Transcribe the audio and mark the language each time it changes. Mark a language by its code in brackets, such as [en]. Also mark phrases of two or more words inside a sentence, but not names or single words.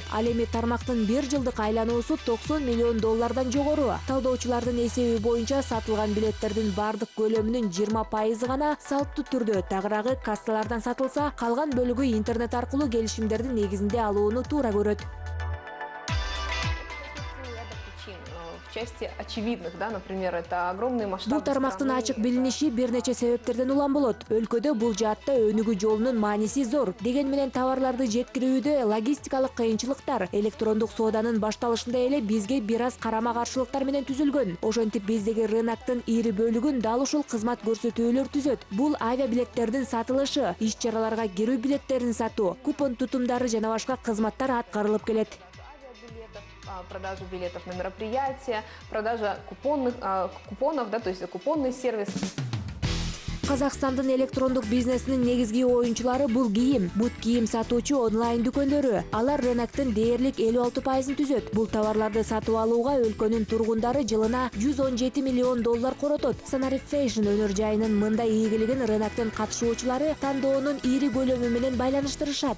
[ky] Ал эми тармактын бир жылдык айлануусу 90 миллион доллардан жогору. Талдоочулардын эсеби боюнча сатылган билеттердин бардык көлөмүнүн 20%-ы гана салттуу түрдө, тагыраагы кассалардан сатылса, калган бөлүгү интернет аркылуу келишимдердин негизинде алууну туура көрөт. [ru] В части очевидных, да, например, это огромные масштабы. [ky] Бул тармактын ачык билиниши бир нече себептерден улам болот. Өлкөдө бул жаатта өнүгүү жолунун мааниси зор. Деген менен товарларды жеткирүүдө логистикалык кыйынчылыктар электрондук сооданын башталышында эле бизге бир аз карама-каршылыктар менен түзүлгөн. Ошентип биздеги рыноктун ири бөлүгүн дал ушул кызмат көрсөтүүлөр түзөт. Бул авиабилеттердин сатылышы, иш-чараларга кирүү билеттерин сатуу, купон тутумдары жана башка кызматтар аткарылып келет. [ru] Продажу билетов на мероприятия, продажа купонов, да, то есть купонный сервис. [ky] Казакстандын электрондук бизнесинин негизги оюнчулары бул кийим, бут кийим сатуучу онлайн дүкөндөрү. Алар рыноктун дээрлик 56% түзөт. Бул товарларды сатып алууга өлкөнүн тургундары жылына $117 миллион коротот. Санарип Fashion өнөр жайынын мындай ийгилигин рыноктун катышуучулары тандоонун ири көлөмү менен байланыштырышат.